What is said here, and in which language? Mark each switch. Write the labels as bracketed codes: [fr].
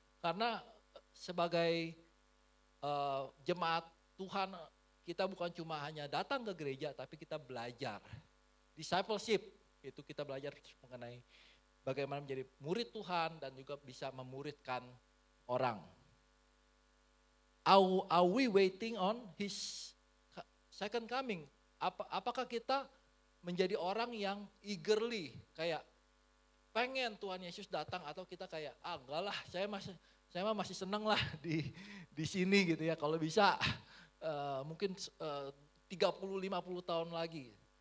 [id] Karena sebagai jemaat Tuhan, kita bukan cuma hanya datang ke gereja, tapi kita belajar. Discipleship itu kita belajar mengenai bagaimana menjadi murid Tuhan dan juga bisa memuridkan orang. [en] Are we waiting on His second coming? [id] Apakah kita menjadi orang yang eagerly kayak pengen Tuhan Yesus datang, atau kita kayak enggak lah, saya masih seneng lah di sini gitu ya, kalau bisa mungkin 30-50 tahun lagi.